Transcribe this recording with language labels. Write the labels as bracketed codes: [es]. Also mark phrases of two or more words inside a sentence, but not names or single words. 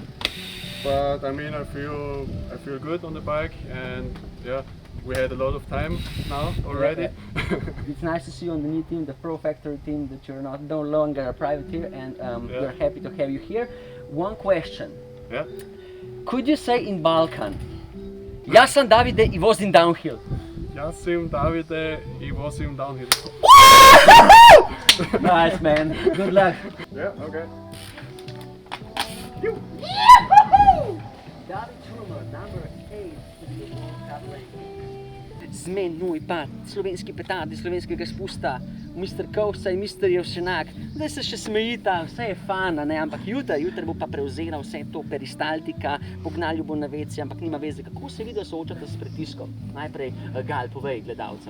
[en] But I mean, I feel good on the bike, and yeah, we had a lot of time now already. It's nice to see you on the new team, the Pro Factory team, that you're no longer a privateer, and we're happy to have you here. One question. Yeah. Could you say in Balkan, [sl] jaz sem Davide i vozim [en] downhill? [sl] Jaz sem Davide i vozim downhill. [en] Nice man, good luck. Yeah, okay. David Trummer, number 8 in the World Cup ranking. [sl] Z menoj pa slovenski petardi, slovenskega spusta, Mr. Kovca in Mr. Jevšenak. Zdaj se še smejita, vse je fana, ne? Ampak jutri bo pa prevzela vse to peristaltika, pognal jo bo na vece, ampak nima veze. Kako se vidi, da soočate s pritiskom? Najprej Gal, povej gledalcem.